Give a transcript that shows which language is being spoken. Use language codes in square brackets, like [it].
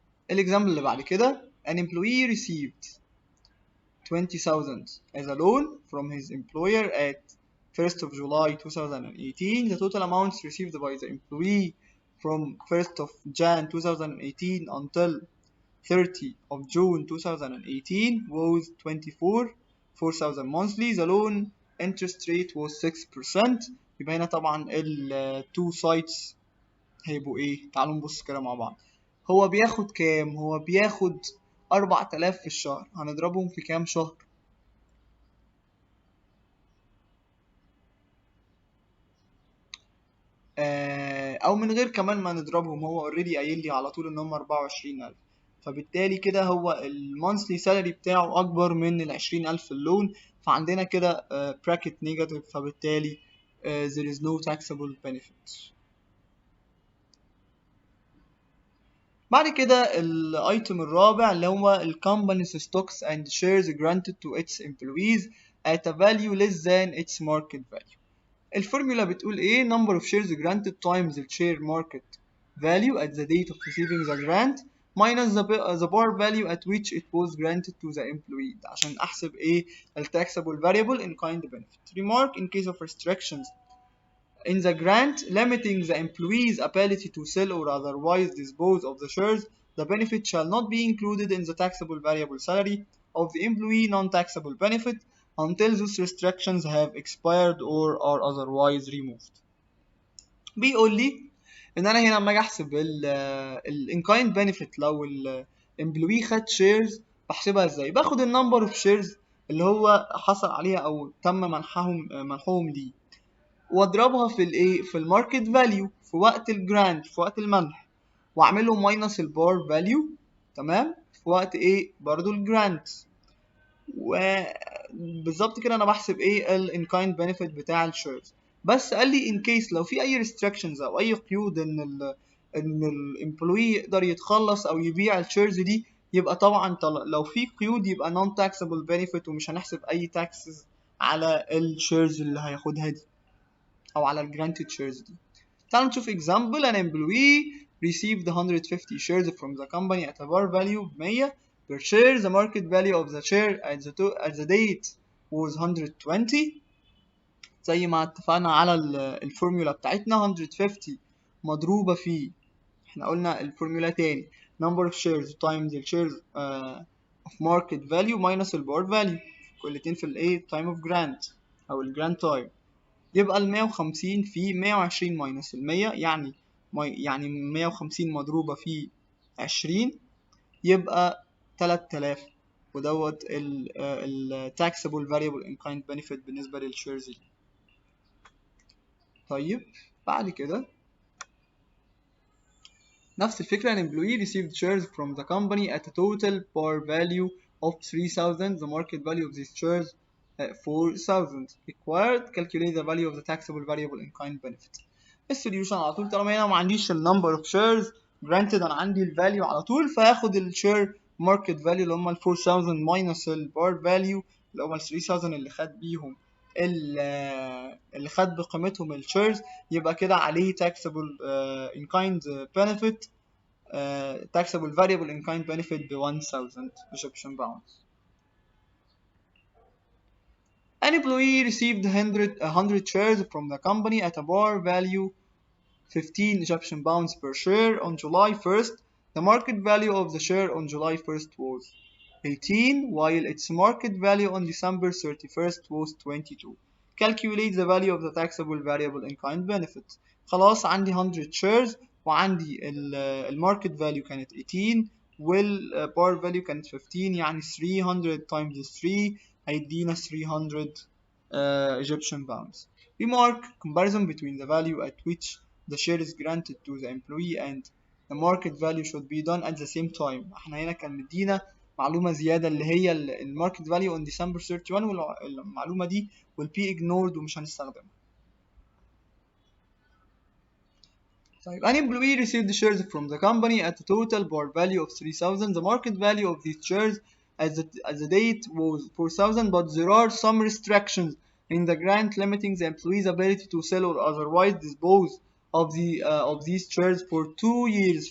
[ar] الاكزامبل اللي بعد كده [en] an employee received 20,000 as a loan from his employer at 1st of July 2018. The total amounts received by the employee from 1st of Jan 2018 until 30 of June 2018 was 4,000 monthly. The loan interest rate was 6%. [ar] يبقى هنا طبعا ال [en] two sides [ar] هيبقوا ايه؟ تعالوا نبص كده مع بعض. هو بياخد كام؟ هو بياخد 4,000 في الشهر، هنضربهم في كام شهر؟ او من غير كمان ما نضربهم، هو اوريدي قايل لي على طول ان هم 24,000، فبالتالي كده هو المانثلي سالري بتاعه اكبر من ال 20,000 اللون، فعندنا كده براكت نيجاتيف، فبالتالي [en] there is no taxable benefit. [ar] بعد كده الايتم الرابع اللي هو ال [en] company's stocks and shares granted to its employees at a value less than its market value. [ar] الفورمولا بتقول ايه؟ [en] number of shares granted times the share market value at the date of receiving the grant minus the par value at which it was granted to the employee، [ar] عشان احسب ايه؟ ال [en] taxable variable in kind benefit. Remark: in case of restrictions in the grant limiting the employee's ability to sell or otherwise dispose of the shares, the benefit shall not be included in the taxable variable salary of the employee non-taxable benefit until those restrictions have expired or are otherwise removed. [ar] بيقول لي ان انا هنا لما اجي احسب ال [en] in kind benefit [ar] لو الامبلوي خد شيرز بحسبها ازاي؟ باخد النمبر اوف شيرز اللي هو حصل عليها او تم منحهم ليه، واضربها في الايه؟ في الماركت فاليو في وقت الجرانت، في وقت المنح، واعمله ماينس البار فاليو، تمام، في وقت ايه؟ برضو الجرانت. وبالظبط كده انا بحسب ايه؟ ال [en] in kind benefit [ar] بتاع الشيرز. بس قال لي [en] in case [ar] لو في اي restrictions او اي قيود ان الامبلوي يقدر يتخلص او يبيع الشيرز دي، يبقى طبعا لو في قيود يبقى [en] non taxable benefit [ar] ومش هنحسب اي taxes على الشيرز اللي هياخدها دي او على الجرانتد شيرز دي. تعالوا نشوف example. [en] an employee received 150 shares from the company at a par value 100 per share. The market value of the share at the date was 120. [ar] زي ما اتفقنا على الفورمولا بتاعتنا 150 مضروبة في، احنا قلنا الفورمولا تاني، [en] number of shares times the shares of market value minus ال bar value [ar] كلتين في الايه [en] time of grant او ال grant time. [ar] يبقى ال 150 في 120 minus ال 100 يعني 150 مضروبة في 20 يبقى 3000 ودوت ال [en] taxable variable in kind benefit [ar] بالنسبة للشيرز دي. طيب بعد كده نفس الفكرة [en] an employee received shares from the company at a total par value of 3000. The market value of these shares 4000. Required calculate the value of the taxable variable in kind benefit. [ar] السوليوشن على طول طالما هنا ما عنديش ال [en] number of shares granted [ar] انا عندي ال value على طول فهاخد ال [en] share market value [ar] اللي هم ال 4000 minus ال bar value اللي هم ال 3000 اللي خد بيهم اللي خد بقيمتهم الشيرز يبقى كده عليه [en] taxable in kind benefit [ar] taxable variable in kind benefit ب 1000 Egyptian pounds. [en] An employee received 100 shares from the company at a bar value 15 Egyptian pounds per share on July 1st. The market value of the share on July 1st was 18 while its market value on December 31st was 22. Calculate the value of the taxable variable in kind benefit. [ar] خلاص عندي 100 shares وعندي الماركت فاليو كانت 18 والبار فاليو كانت 15 يعني [en] 300 times 3 [ar] هيدينا 300 Egyptian pounds. [en] Remark comparison between the value at which the share is granted to the employee and the market value should be done at the same time. [ar] احنا هنا كان مدينا معلومة زيادة اللي هي الماركت فاليو [en] on December 31 [ar] والمعلومة دي [en] will be ignored [ar] ومش هنستخدمها. [en] طيب an employee received the shares from the company at a total bar value of 3000. The market value of these shares at the date was 4000 but there are some restrictions in the grant limiting the employee's ability to sell or otherwise dispose of these shares for 2 years.